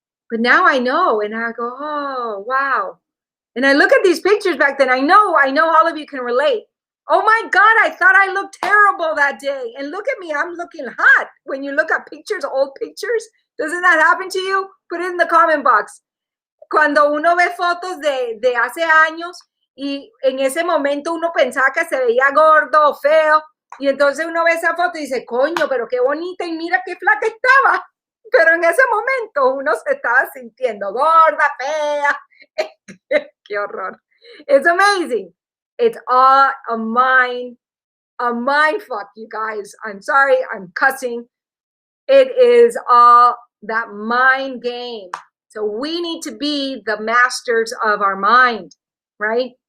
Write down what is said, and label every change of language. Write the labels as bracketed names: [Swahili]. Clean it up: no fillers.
[English] But now I know, and I go, oh, wow. And I look at these pictures back then. I know all of you can relate. Oh my God, I thought I looked terrible that day. And look at me, I'm looking hot. When you look at pictures, old pictures, doesn't that happen to you? Put it in the comment box. [Spanish] Cuando uno ve fotos de hace años y en ese momento uno pensaba que se veía gordo o feo, y entonces uno ve esa foto y dice, coño, pero qué bonita y mira qué flaca estaba. Pero en ese momento uno se estaba sintiendo gorda, fea. Qué horror. [English] It's amazing. It's all a mind fuck, you guys. I'm sorry, I'm cussing. It is all that mind game. So we need to be the masters of our mind, right?